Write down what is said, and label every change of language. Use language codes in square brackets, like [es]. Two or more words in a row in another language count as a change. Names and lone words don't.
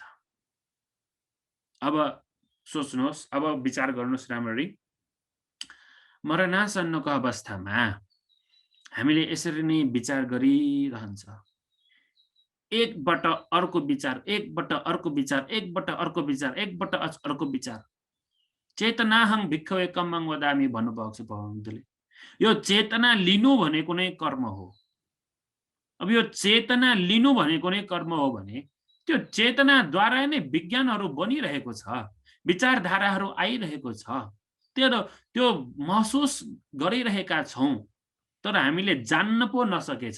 [ne] अब सोच्नुहोस्, अब विचार गर्नुहोस् राम्ररी। मरणासन्नको अवस्थामा हामीले यसरी नै विचार गरिरहन्छ। एकबाट अर्को विचार, एकबाट अर्को विचार, एकबाट अर्को विचार, एकबाट अर्को विचार। [pi] चेतनाहं भिक्खवे कम्मं वदामि [ne] भन्नुभएको छ भगवन्तले। यो चेतना लिनु भनेको नै कर्म हो। अब यो चेतना लिनु भनेको नै कर्म हो भने त्यो चेतनाद्वारा नै विज्ञानहरू बनिरहेको छ, विचारधाराहरू आइरहेको छ, त्यो महसुस गरिरहेका छौँ, तर हामीले जान्न पो नसकेछ।